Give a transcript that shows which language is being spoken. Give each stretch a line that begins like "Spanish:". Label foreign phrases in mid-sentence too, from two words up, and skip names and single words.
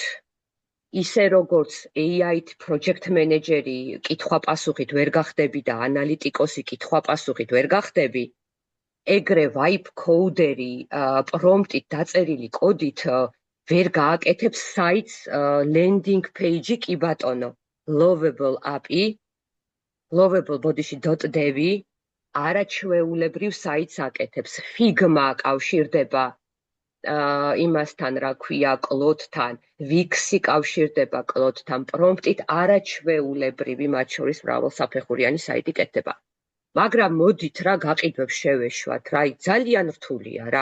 Georgian: ისე როგორც
English: AI project manager-
Georgian: ი კითხვა-პასუხით ვერ გახდები და ანალიტიკოსი კითხვა-პასუხით ვერ გახდები, ეგრე
English: vibe code-
Georgian: ერი პრომპტით დაწერილი კოდით ვერ გააკეთებს საიტს
English: landing page-
Georgian: ი კი ბატონო.
English: Lovable API, lovable body.dev
Georgian: არაჩვეულებრივ საიტს აკეთებს. Figma კავშირდება იმასთან რა ქვია კლოდთან, Wix-ი კავშირდება კლოდთან, პრომპტით არაჩვეულებრივი მათ შორის მრავალსაფეხურიანი საიტი კეთდება. მაგრამ მოდით რა გაყიდვებს შევეშვათ რა, ძალიან რთულია რა.